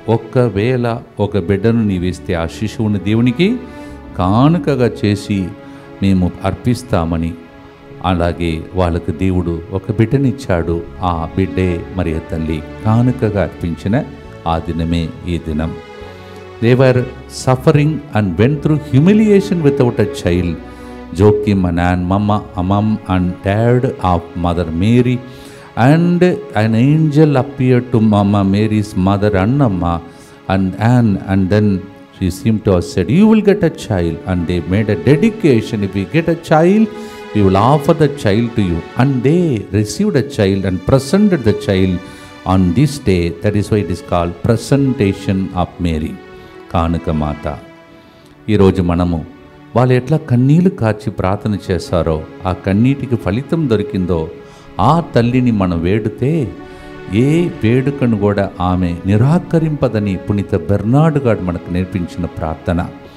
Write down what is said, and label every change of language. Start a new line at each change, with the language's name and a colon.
Telugu: ఒక్కవేళ ఒక బిడ్డను నీవిస్తే ఆ శిశువుని దేవునికి కానుకగా చేసి మేము అర్పిస్తామని. అలాగే వాళ్ళకు దేవుడు ఒక బిడ్డనిచ్చాడు. ఆ బిడ్డే మరియ తల్లి కానుకగా అర్పించిన ఆ దినమే ఈ దినం.
English: They were suffering and went through humiliation without a child. Joachim and Anne, mom and dad of Mother Mary, and an angel appeared to Mama Mary's mother Annamma and Anne, and then she seemed to have said, "You will get a child." And they made a dedication. If we get a child, we will offer the child to you. And they received a child and presented the child on this day. That is why it is called Presentation of Mary.
Telugu: కానుక మాత. ఈరోజు మనము వాళ్ళు ఎట్లా కన్నీళ్లు కార్చి ప్రార్థన చేశారో, ఆ కన్నీటికి ఫలితం దొరికిందో ఆ తల్లిని మనం వేడితే ఏ వేడుకను కూడా ఆమె నిరాకరింపదని పునీత బెర్నార్డ్ గారు మనకు నేర్పించిన ప్రార్థన.